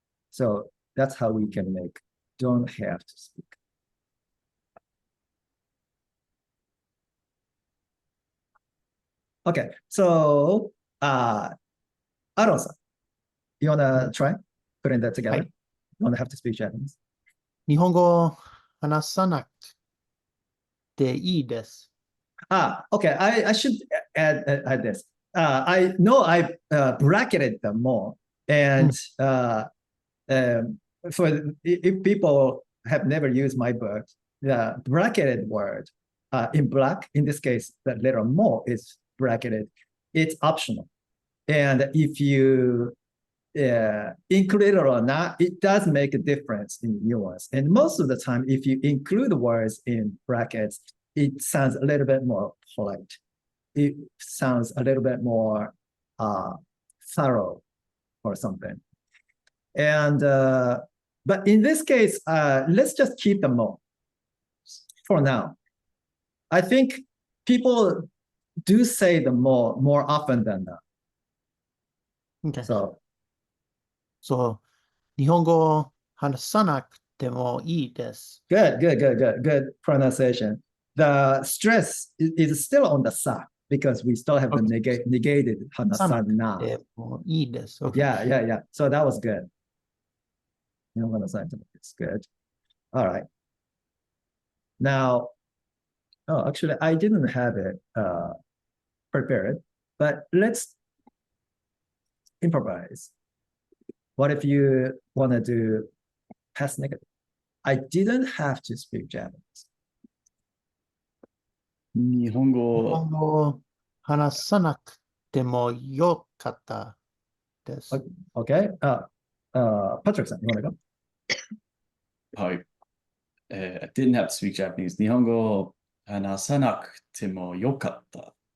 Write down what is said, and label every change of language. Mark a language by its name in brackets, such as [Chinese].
[English] So that's how we can make don't have to speak. Okay, so Aaron-san, you wanna try putting that together? Hi. You wanna have to speak Japanese? [Japanese] 日本語を話さなくていいです。 [English] Okay. I should add this. I know I bracketed them more, and for if people have never used my book, the bracketed word in black, in this case, the letter more is bracketed. It's optional, and if you include it or not, it does make a difference in nuance. And most of the time, if you include words in brackets, it sounds a little bit more polite. It sounds a little bit more thorough or something. And but in this case, let's just keep the mo for now. I think people do say the mo more often than that. Okay. So [Japanese] So, 日本語を話さなくてもいいです。 [English] good pronunciation. The stress is still on the sa because we still have the Okay. negated [Japanese] 話さなく hanasana. てもいいです。Okay. [English] Yeah. So that was good. It's good. All right. Now, oh, actually, I didn't have it prepared, but let's improvise. What if you want to do past negative? I didn't have to speak Japanese. [Japanese] 日本語、語を話さなくてもよかったです。 [English] Okay. Patrick-san, you want to go? [Japanese] はい。 [English] I didn't have to speak Japanese. [Japanese] 日本語を話さなくてもよかった。